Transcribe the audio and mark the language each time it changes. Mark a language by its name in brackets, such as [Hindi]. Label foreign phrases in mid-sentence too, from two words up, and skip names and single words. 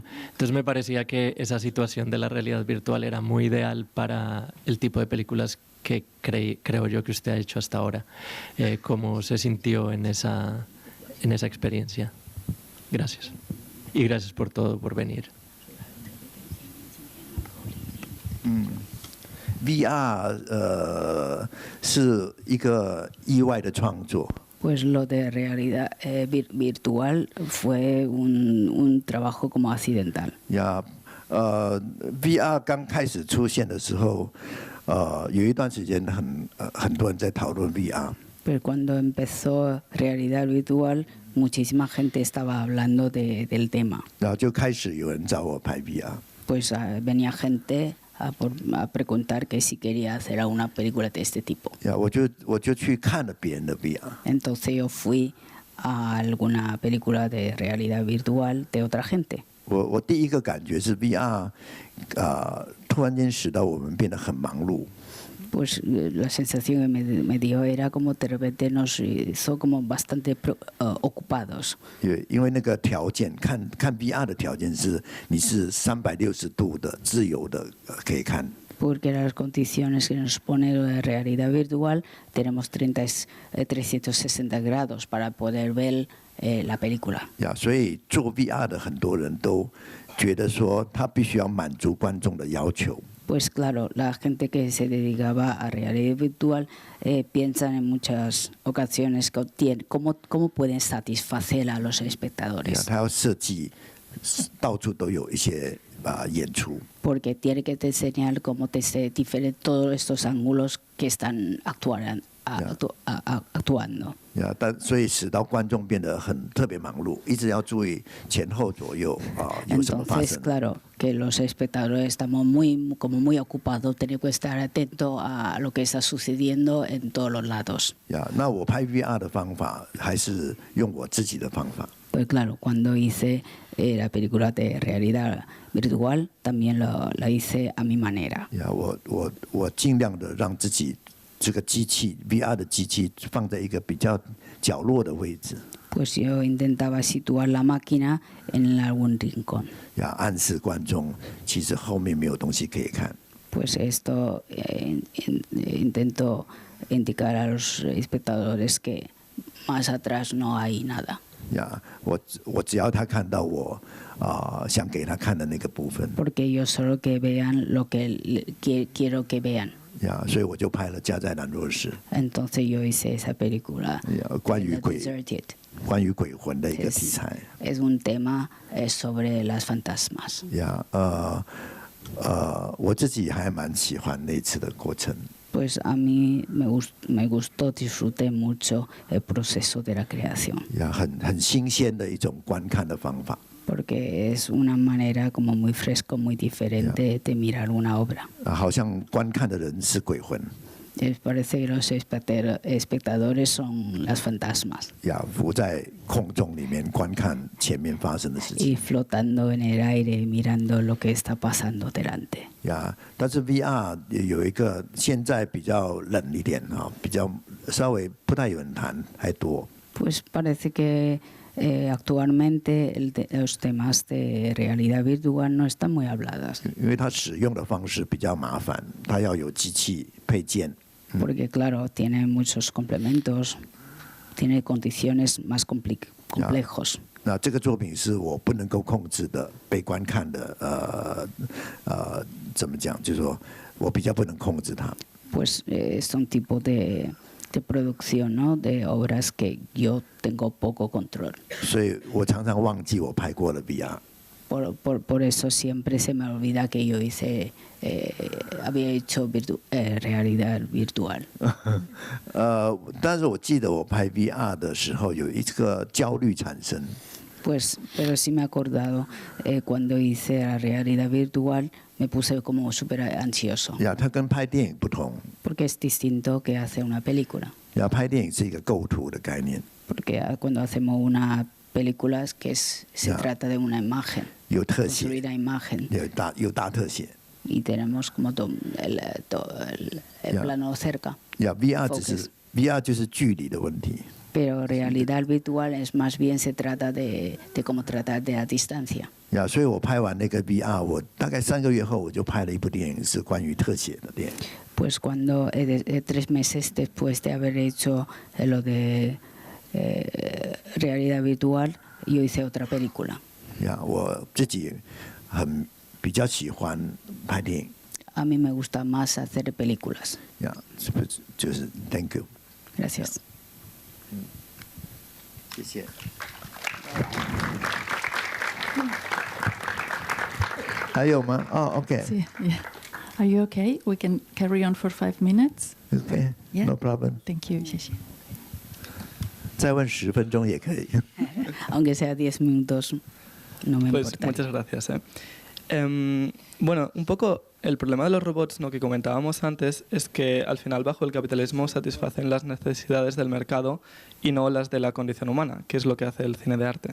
[Spanish] Entonces me parecía que esa situación de la realidad virtual era muy ideal para el tipo de películas que creo yo que usted ha hecho hasta ahora. ¿Cómo se sintió en esa experiencia? Gracias. Y gracias por todo, por venir. [Chinese] VR 是一个意外的创作。 [Spanish] Pues lo de realidad virtual fue un trabajo como accidental. Ya, [Chinese] VR 刚开始出现的时候，有一段时间很多人在讨论 VR。 [Spanish] Pero cuando empezó realidad virtual, muchísima gente estaba hablando del tema. [Chinese] 然后就开始有人找我拍 VR。 [Spanish] Pues venía gente a preguntar que si quería hacer una película de este tipo. [Chinese] 我就去看了别人的 VR。 [Spanish] Entonces yo fui a alguna película de realidad virtual de otra gente. [Chinese] 我第一个感觉是 VR 突然间使到我们变得很忙碌。 [Spanish] Pues la sensación que me dio era como de repente nos hizo como bastante ocupados. [Chinese] 因为那个条件，看 VR 的条件是你是360度的自由的可以看。 [Spanish] Porque las condiciones que nos pone la realidad virtual, tenemos 360 grados para poder ver la película. [Chinese] 所以做 VR 的很多人都觉得说，他必须要满足观众的要求。 [Spanish] Pues claro, la gente que se dedicaba a realidad virtual piensan en muchas ocasiones cómo pueden satisfacer a los espectadores. [Chinese] 他要设计到处都有一些演出。 [Spanish] Porque tiene que enseñar cómo todos estos ángulos que están actuando. [Chinese] 所以使到观众变得特别忙碌，一直要注意前后左右有什么发生。 [Spanish] Entonces, claro, que los espectadores estamos muy ocupados, tenemos que estar atentos a lo que está sucediendo en todos los lados. [Chinese] 那我拍 VR 的方法还是用我自己的方法。 [Spanish] Pues claro, cuando hice la película de realidad virtual, también la hice a mi manera. [Chinese] 我尽量的让自己这个机器 VR 的机器放在一个比较角落的位置。 [Spanish] Pues yo intentaba situar la máquina en algún rincón. [Chinese] 暗示观众其实后面没有东西可以看。 [Spanish] Pues esto intento indicar a los espectadores que más atrás no hay nada. [Chinese] 我只要他看到我想给他看的那个部分。 [Spanish] Porque yo solo que vean lo que quiero que vean. [Chinese] 所以我就拍了《家在兰若市》。 [Spanish] Entonces yo hice esa película. [Chinese] 关于鬼魂的一个题材。 [Spanish] Es un tema sobre las fantasmas. [Chinese] 我自己还蛮喜欢那次的过程。 [Spanish] Pues a mí me gustó, disfruté mucho el proceso de la creación. [Chinese] 很新鲜的一种观看的方法。 [Spanish] Porque es una manera como muy fresco, muy diferente de mirar una obra. [Chinese] 好像观看的人是鬼魂。 [Spanish] Parece que los espectadores son las fantasmas. [Chinese] 浮在空中里面观看前面发生的事情。 [Spanish] Y flotando en el aire, mirando lo que está pasando delante. [Chinese] 但是 VR 有一个现在比较冷一点比较稍微不太有人谈，还多。 [Spanish] Pues parece que actualmente los temas de realidad virtual no están muy habladas. [Chinese] 因为它使用的方式比较麻烦，它要有机器配件。 Porque claro, tiene muchos complementos, tiene condiciones más complejos. 那这个作品是我不能够控制的，被观看的怎么讲？就是说我比较不能控制它。 [Spanish] Pues es un tipo de producción, ¿no? De obras que yo tengo poco control. [Chinese] 所以我常常忘记我拍过了 VR。 [Spanish] Por eso siempre se me olvida que yo había hecho realidad virtual. [Chinese] 但是我记得我拍 VR 的时候有一个焦虑产生。 [Spanish] Pues, pero sí me he acordado cuando hice la realidad virtual me puse como súper ansioso. [Chinese] 它跟拍电影不同。 [Spanish] Porque es distinto que hacer una película. [Chinese] 拍电影是一个构图的概念。 [Spanish] Porque cuando hacemos una películas que se trata de una imagen, [Chinese] 有特写， [Spanish] construir la imagen. [Chinese] 有大特写。 [Spanish] Y tenemos como el plano cerca. [Chinese] VR 就是距离的问题。 [Spanish] Pero realidad virtual es más bien se trata de cómo tratar de a distancia. [Chinese] 所以我拍完那个 VR， 我大概3个月后我就拍了一部电影，是关于特写的电影。 [Spanish] Pues cuando 3 meses después de haber hecho lo de realidad virtual, yo hice otra película. [Chinese] 我自己比较喜欢拍电影。 [Spanish] A mí me gusta más hacer películas. [Chinese] 就是 [English] Thank you。 [Spanish] Gracias. [Chinese] 谢谢。还有吗？哦 ，OK。 [English] Yeah. Are you okay? We can carry on for 5 minutes. Okay. Yeah. No problem. Thank you. [Chinese] 谢谢。再问10分钟也可以。 [Spanish] Aunque sea 10 minutos, no me pues importa. Muchas gracias. Bueno, un poco el problema de los robots, ¿no?, que comentábamos antes, es que al final bajo el capitalismo satisfacen las necesidades del mercado y no las de la condición humana, que es lo que hace el cine de arte.